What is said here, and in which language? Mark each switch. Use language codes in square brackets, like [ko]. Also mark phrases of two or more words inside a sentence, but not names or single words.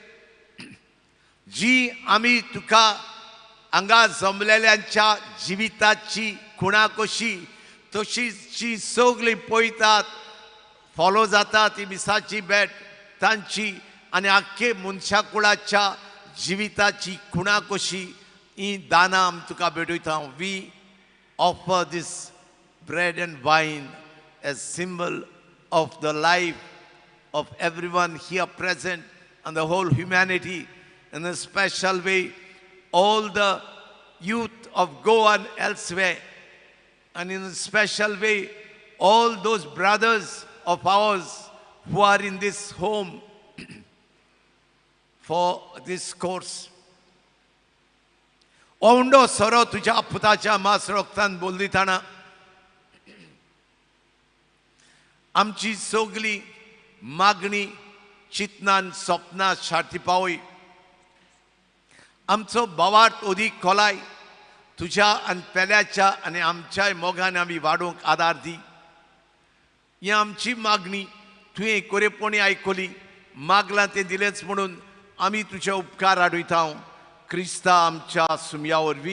[kok] जी आमी तुका हांगा जमलेल्यांच्या जिविताची खुणा कशी तशीच जी सगळीं पळयतात फॉलो जाता ती मिसाची भेट तांची आनी आख्खे मनशाकुळाच्या जिविताची खुणा कशी ही दाना आमी तुका भेटयता. [en] We offer this bread and wine as symbol of the life of everyone here present and the whole humanity in a special way all the youth of Goa and elsewhere and in a special way all those brothers of ours who are in this home for this course. Ondo soro tuja putacha mas roktan bolditana amchi sogli मागणी चिंतनान सपनां शार्ती पावय आमचो बोवार्थ ओदीक खोलाय तुज्या आनी पेल्याच्या आनी आमच्याय मोगान आमी वाडोवंक आदार दी. ही आमची मागणी तुवें कोरेपणी आयकली मागलां तें दिलेंच म्हणून आमी तुजे उपकार आडयता क्रिस्ता आमच्या सुमया वरवीं